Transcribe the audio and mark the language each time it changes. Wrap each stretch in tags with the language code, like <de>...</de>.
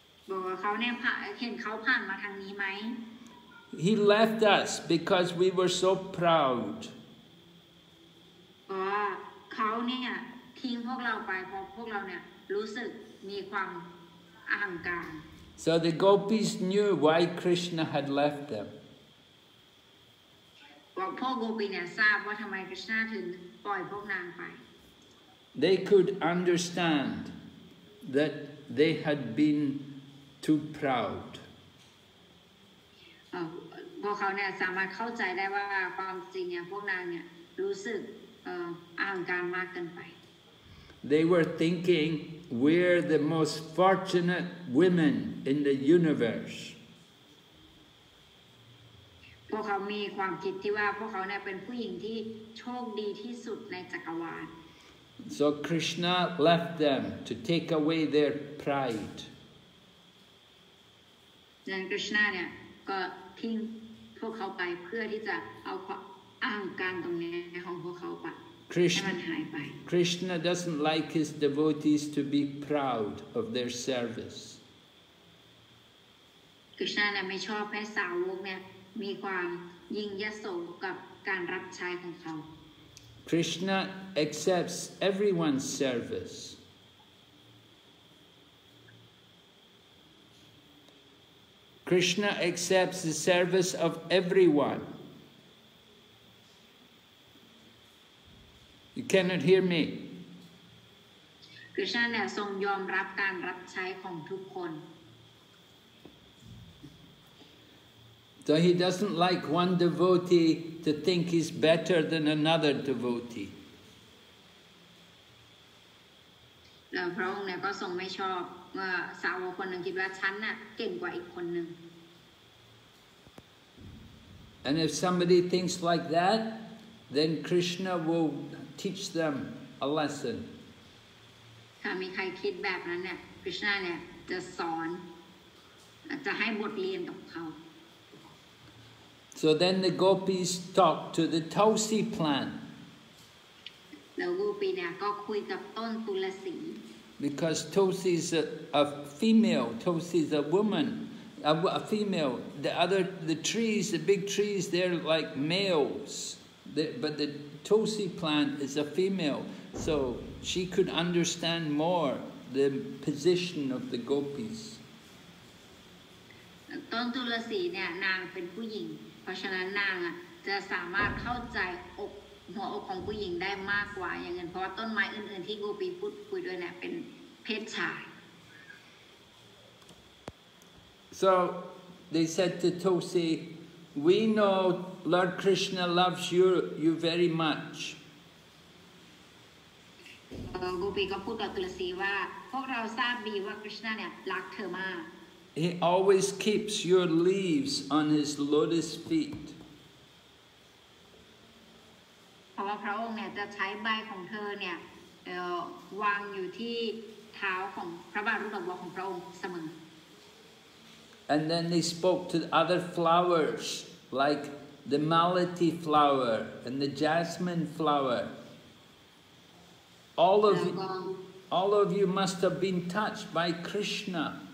<th>บอกว่าเขาเนี่ยเห็นเขาผ่านมาทางนี้ไหม</th> <en>He left us because we were so proud.</en> <th>บอกว่าเขาเนี่ยทิ้งพวกเราไปเพราะพวกเราเนี่ยรู้สึกมีความอหังการ</th> <en>So the gopis knew why Krishna had left them.</en> <th>พ่อโกปีเนี่ยทราบว่าทำไมกฤษณาถึงปล่อยพวกนางไป</th> <en>They could understand that they had been too proud.</en> <th>พวกเขาเนี่ยสามารถเข้าใจได้ว่าความจริงเนี่ยพวกนางเนี่ยรู้สึกอหังการมากเกินไป</th> <en>They were thinking we're the most fortunate women in the universe.</en> <th>พวกเขามีความคิดที่ว่าพวกเขาเนี่ยเป็นผู้หญิงที่โชคดีที่สุดในจักรวาล</th> <en>So Krishna left them to take away their pride.</en> <th>ดังนั้นกฤษณาเนี่ยก็ทิ้งพวกเขาไปเพื่อที่จะเอาความอหังการตรงนี้ของพวกเขาไปให้มันหายไป</th> <en>Krishna doesn't like his devotees to be proud of their service.</en> <th>กฤษณาเนี่ยไม่ชอบให้สาวกเนี่ยมีความยิ่งยโสกับการรับใช้ของเขา</th> <en>Krishna accepts everyone's service. Krishna accepts the service of everyone. You cannot hear me.</en> <th>กฤษณาเนี่ยทรงยอมรับการรับใช้ของทุกคน</th> <en>So he doesn't like one devotee to think he's better than another devotee.</en> <th>พระองค์เนี่ยก็ทรงไม่ชอบว่าสาวกคนหนึ่งคิดว่าฉันน่ะเก่งกว่าอีกคนหนึ่ง</th> <en>And if somebody thinks like that, then Krishna will teach them a lesson.</en> <th>ถ้ามีใครคิดแบบนั้นเนี่ยกฤษณาเนี่ยจะสอนจะให้บทเรียนกับเขา</th> <en>So then the gopis talked to the Tulsi plant.</en> <th>แล้วโกปีเนี่ยก็คุยกับต้นตุลสี</th> <en>Because Tulsi is a female, Tulsi is a woman, a female. The trees, the big trees, they're like males. But the Tulsi plant is a female. So she could understand more the position of the gopis.</en> <th>ต้นตุลสีเนี่ยนางเป็นผู้หญิงเพราะฉะนั้นนางจะสามารถเข้าใจหัวอกของผู้หญิงได้มากกว่าอย่างเงี้ยเพราะว่าต้นไม้อื่นๆที่โกปีพูดคุยด้วยเนี่ยเป็นเพศชาย</th> <en>So they said to Tulsi, "We know Lord Krishna loves you very much."</en> <th>โกปีก็พูดกับตุลสีว่าพวกเราทราบดีว่าคริชณาเนี่ยรักเธอมาก</th> <en>He always keeps your leaves on his lotus feet.</en> <th>เพราะว่าพระองค์เนี่ยจะใช้ใบของเธอเนี่ยวางอยู่ที่เท้าของพระบาทรูปดอกบัวของพระองค์เสมอ</th> <en>And then they spoke to other flowers like the malati flower and the jasmine flower. all of you must have been touched by Krishna.</en>